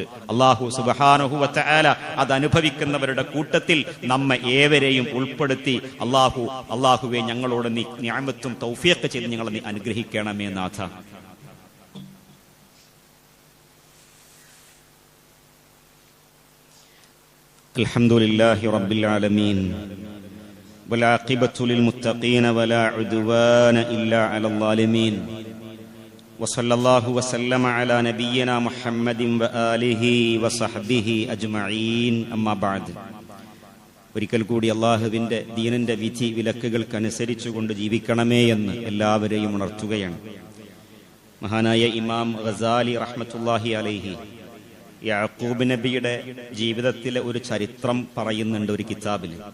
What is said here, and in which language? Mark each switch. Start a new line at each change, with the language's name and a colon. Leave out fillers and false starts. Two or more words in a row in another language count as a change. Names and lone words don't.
Arabic: الله سبحانه و تعالى
Malayalam: അത് അനുഭവിക്കുന്നവരുടെ കൂട്ടത്തിൽ നമ്മെ ഏവരെയും ഉൾപ്പെടുത്തി അള്ളാഹുവെ ഞങ്ങളോട് നീ നിഅമത്തും തൗഫീഖ് ചെയ്ത് ഞങ്ങളെ നീ അനുഗ്രഹിക്കണമേ നാഥ.
Arabic: الحمد لله رب العالمين والعاقبة للمتقين ولا عدوان إلا على الظالمين وصلى الله وسلم على نبينا محمد وآله وصحبه أجمعين أما بعد.
Malayalam: ഒരിക്കൽ കൂടി അള്ളാഹുവിൻ്റെ ദീനിൻ്റെ വിധി വിലക്കുകൾക്കനുസരിച്ചുകൊണ്ട് ജീവിക്കണമേ എന്ന് എല്ലാവരെയും ഉണർത്തുകയാണ്. മഹാനായ ഇമാം ഗസാലി
Arabic: رحمة الله عليه
Malayalam: യാക്കൂബ് നബിയുടെ ജീവിതത്തിലെ ഒരു ചരിത്രം പറയുന്നുണ്ട് ഒരു കിതാബിൽ.